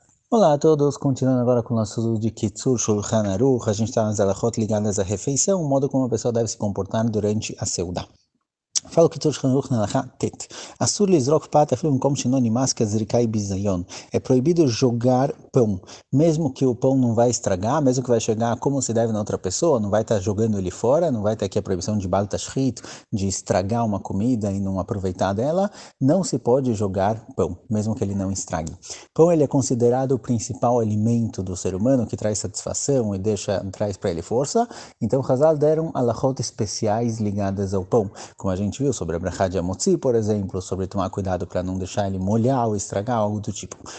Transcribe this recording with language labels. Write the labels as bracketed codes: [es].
[pt] Olá a todos, continuando agora com o nosso estudo de Kitzur Shulchan Aruch, a gente está nas alachot ligadas à refeição, o modo como a pessoa deve se comportar durante a seudah. Fala o Kitzur Shulchan Aruch na alachá tet. [he] Assur lizrok pat afilo במקום שאינו נמאס כזריקה ביזיון. [pt] É proibido jogar pão, mesmo que o pão não vai estragar, mesmo que vai chegar como se deve na outra pessoa, não vai estar jogando ele fora, não vai ter aqui a proibição de bal tashchit, de estragar uma comida e não aproveitar dela, não se pode jogar pão, mesmo que ele não estrague. Pão ele é considerado o principal alimento do ser humano, que traz satisfação e traz para ele força, então Hazal deram alachot especiais ligadas ao pão, como a gente viu sobre a brachá de Amotzi, por exemplo, sobre tomar cuidado para não deixar ele molhar ou estragar, algo do tipo.